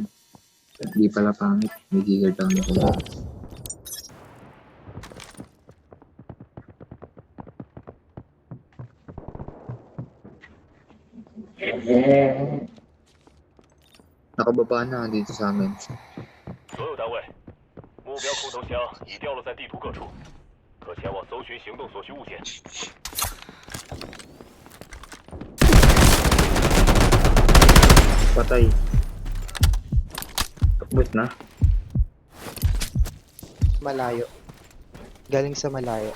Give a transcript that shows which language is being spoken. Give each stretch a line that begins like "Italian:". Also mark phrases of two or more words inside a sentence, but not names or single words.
Filipino: Hindi pala pangit. May keycard lang ako. Nakababa na dito sa amin.
Chinese: 所有单位，目标空投箱已掉落在地图各处，可前往搜寻行动所需物件。
Filipino: Patay. Takbot na. Malayo. Galing sa malayo.